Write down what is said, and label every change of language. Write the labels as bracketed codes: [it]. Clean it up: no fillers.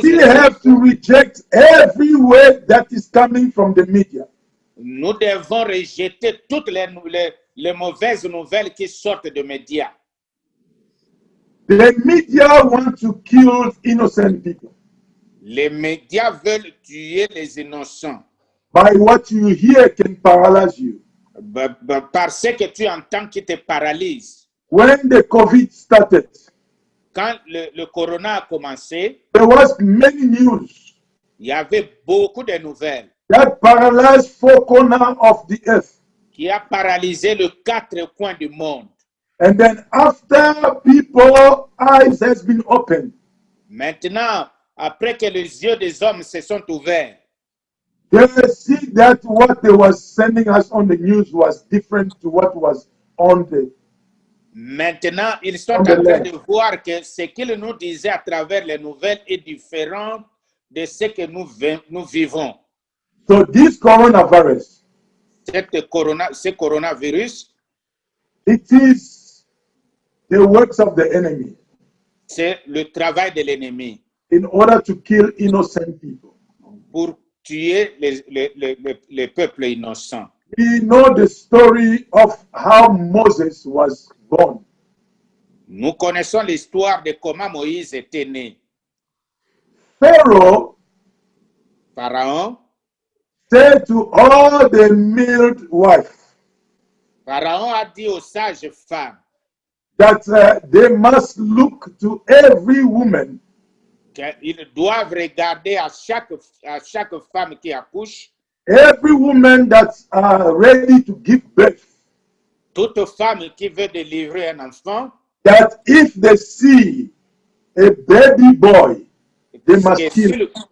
[en] we have to reject every word that is coming from the media. [fr] Nous devons rejeter toutes les mauvaises nouvelles qui sortent des médias. [en] The media want to kill innocent people. [fr] Les médias veulent tuer les innocents. [en] By what you hear can paralyze you. [fr] Parce que tu entends qui te paralyse. [en] When the COVID started, [fr] quand le corona a commencé, [en] there was many news. [fr] Il y avait beaucoup de nouvelles. [en] That paralyzed 4 corners of the earth. [fr] Qui a paralysé les 4 coins du monde. [en] And then after people's eyes has been opened. [fr] Maintenant, après que les yeux des hommes se sont ouverts. [en] They see that what they was sending us on the news was different to what was on the. [fr] Maintenant, ils sont en train de voir que ce qu'ils nous disaient à travers les nouvelles est différent de ce que nous vivons. [en] So this coronavirus, [fr] ce coronavirus, [en] it is the works of the enemy. [fr] C'est le travail de l'ennemi. [en] In order to kill innocent people. [fr] Pour tuer les peuples innocents. [en] We know the story of how Moses was born. [fr] Nous connaissons l'histoire de comment Moïse était né. [en] Pharaoh said to all the midwives. [fr] Pharaon a dit aux sages femmes [en] that they must look to every woman. [fr] Qu'ils doivent regarder à chaque femme qui accouche. [en] Every woman that's ready to give birth. [fr] Toute femme qui veut délivrer un enfant. [en] That if they see a baby boy, they must kill.